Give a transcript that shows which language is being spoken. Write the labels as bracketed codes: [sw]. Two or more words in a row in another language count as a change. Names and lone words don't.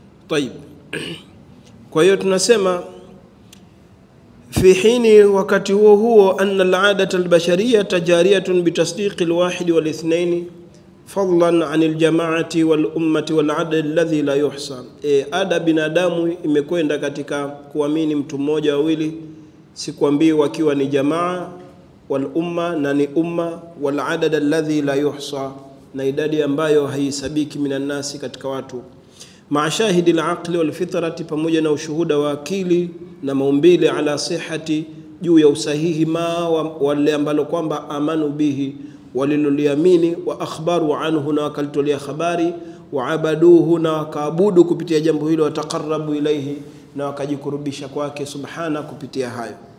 [ar] طيب. [sw] Kwa hiyo tunasema [ar] في حين [sw] wakati huo [ar] أن العادة البشرية جارية بتصديق الواحد والاثنين فضلا عن الجماعة والأمة والعدد الذي لا يحصى. [sw] Ada binadamu imekwenda katika kuamini mtu mmoja wawili, sikwambii wakiwa ni [ar] جماعة والأمة [sw] na ni [ar] أمة وال عدد الذي لا يحصى, [sw] na idadi ambayo haisabiki [ar] من الناس [sw] katika watu, [ar] مع شاهد العقل والفطرة, [sw] pamoja na ushuhuda wa akili na maumbile, [ar] على صحة, [sw] juu ya usahihi, ma wale ambalo kwamba [ar] آمنوا به, [sw] waliloliamini, [ar] وأخبروا عنه, [sw] na wakalitolea habari, [ar] وعبدوه, [sw] na wakaabudu kupitia jambo hilo, [ar] وتقربوا إليه, [sw] na wakajikurubisha kwake subhana kupitia hayo.